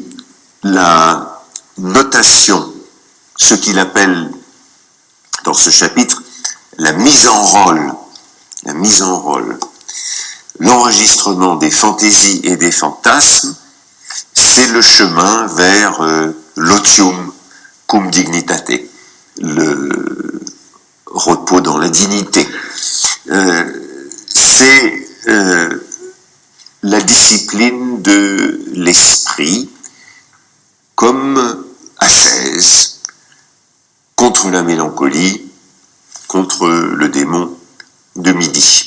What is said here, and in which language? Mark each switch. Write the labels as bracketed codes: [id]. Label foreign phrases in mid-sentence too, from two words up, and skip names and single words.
[fr] Ainsi, la notation, ce qu'il appelle dans ce chapitre la mise en rôle, l'enregistrement des fantaisies et des fantasmes, c'est le chemin vers l' [la] otium cum dignitate, [fr] le repos dans la dignité. C'est la discipline de l'esprit comme ascèse contre la mélancolie, contre le démon de midi.